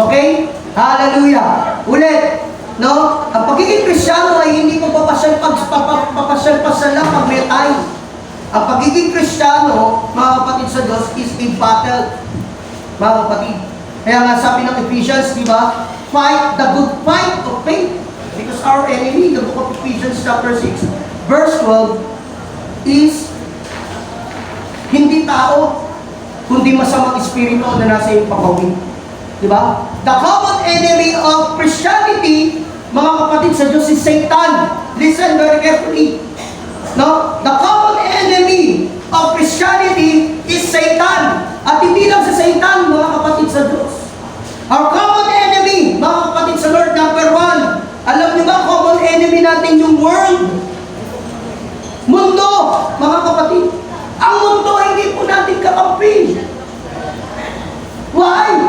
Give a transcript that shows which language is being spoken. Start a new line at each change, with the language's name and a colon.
Filipino: Okay? Hallelujah! Ulit, no? Ang pagiging Kristyano ay hindi po papasyal-pasyal lang pag may time. Ang pagiging Kristyano, mga kapatid sa Diyos,
English: is a battle,
Filipino: mga kapatid. Kaya nga sabi ng Ephesians, di ba?
English: Fight the good fight of faith. Because our enemy, the book of Ephesians chapter 6, verse 12, is
Filipino: hindi tao, kundi masamang espiritu na nasa iyong pagkawin. Di ba?
English: The common enemy of Christianity,
Filipino: mga kapatid sa Diyos,
English: is Satan. Listen very carefully. No? The common enemy of Christianity is Satan.
Filipino: At hindi lang sa Satan, mga kapatid sa Diyos.
English: Our common enemy,
Filipino: mga kapatid sa Lord,
English: number 1.
Filipino: Alam niyo ba,
English: common enemy
Filipino: natin yung world? Mundo, mga kapatid. Ang mundo, hindi po natin kakampi.
English: Why?